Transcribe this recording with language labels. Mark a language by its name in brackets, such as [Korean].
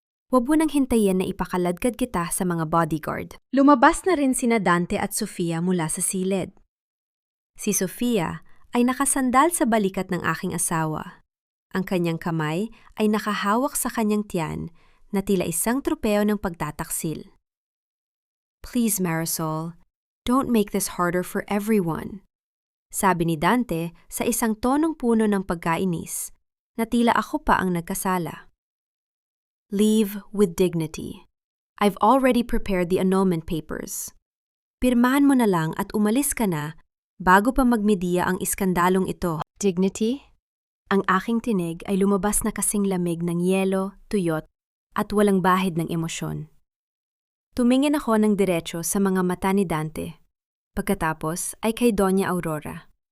[Filipino] Huwag mo nang hintayin na ipakaladkad kita sa mga bodyguard. Lumabas na rin sina Dante at Sofia mula sa silid. Si Sofia ay nakasandal sa balikat ng aking asawa. Ang kanyang kamay ay nakahawak sa kanyang tiyan na tila isang tropeo ng pagtataksil. [English] Please, Marisol, don't make this harder for everyone. [Filipino] Sabi ni Dante sa isang tonong puno ng pagkainis, na tila ako pa ang nagkasala. [English] Leave with dignity. I've already prepared the annulment papers. [Filipino] Pirmahan mo na lang at umalis ka na bago pa magmediya ang iskandalong ito. Dignity? Ang aking tinig ay lumabas na kasing lamig ng yelo, tuyot, at walang bahid ng emosyon. Tumingin ako ng diretso sa mga mata ni Dante. Pagkatapos ay kay Doña Aurora.